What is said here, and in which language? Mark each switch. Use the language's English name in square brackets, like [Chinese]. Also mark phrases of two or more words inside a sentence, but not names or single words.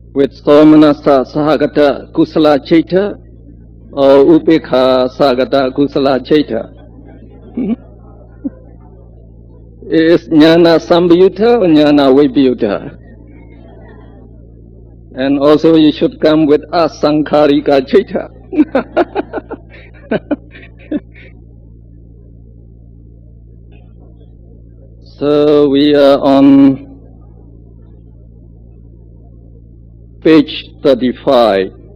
[Pali] with Somanasa Sahagata Kusala Chaita or Upekha Sagata Kusala Chaita. Is Jnana Sambayuta or Jnana Vibhyuta? [English] And also you should come with [Pali] Asankarika Chaita. [English] So we are on page 35.